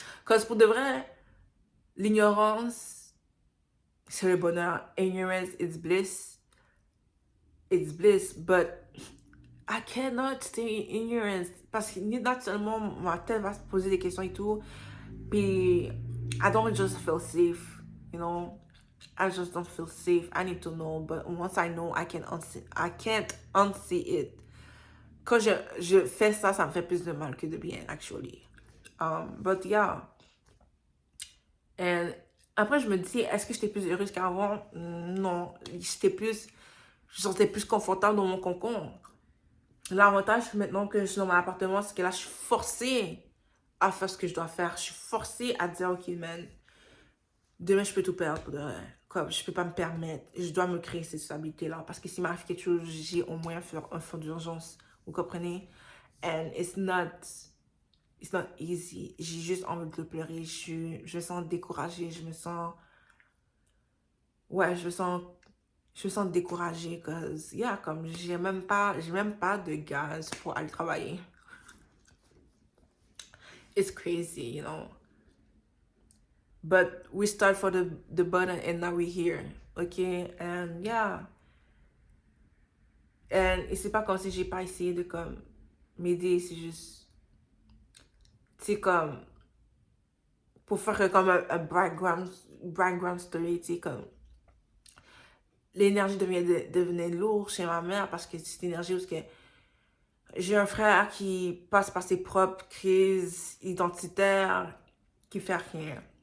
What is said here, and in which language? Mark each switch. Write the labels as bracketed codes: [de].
[fr] Parce pour de vrai, l'ignorance, c'est le bonheur. [en] Ignorance is bliss. It's bliss, but I cannot stay in ignorance. Parce que not seulement ma tête va se poser des questions et tout, puis I don't just feel safe, you know. I just don't feel safe. I need to know, but once I know, I can't unsee it. [fr] Quand je fais ça, ça me fait plus de mal que de bien, actually. [en] But yeah. And [fr] après, je me dis, est-ce que j'étais plus heureuse qu'avant? Non. Je sentais plus confortable dans mon cocon. L'avantage maintenant que je suis dans mon appartement, c'est que là, je suis forcée à faire ce que je dois faire. Je suis forcée à dire, OK, man, demain, je peux tout perdre. Comme, je peux pas me permettre. Je dois me créer cette stabilité-là. Parce que s'il m'arrive quelque chose, j'ai au moins faire un fonds d'urgence. Vous comprenez? [en] And it's not easy. [fr] J'ai juste envie de pleurer. Je me sens découragée. Ouais, je me sens découragée. [en] Cause, yeah, [fr] comme, j'ai même pas de gaz pour aller travailler. [en] It's crazy, you know. But we start for the bottom and now we're here. Okay? And yeah. [fr] Et c'est pas comme si j'ai pas essayé de comme m'aider, c'est juste. C'est comme. Pour faire comme un background story, tu sais, comme. L'énergie devenait lourde chez ma mère parce que c'est une énergie où j'ai un frère qui passe par ses propres crises identitaires, qui fait rien.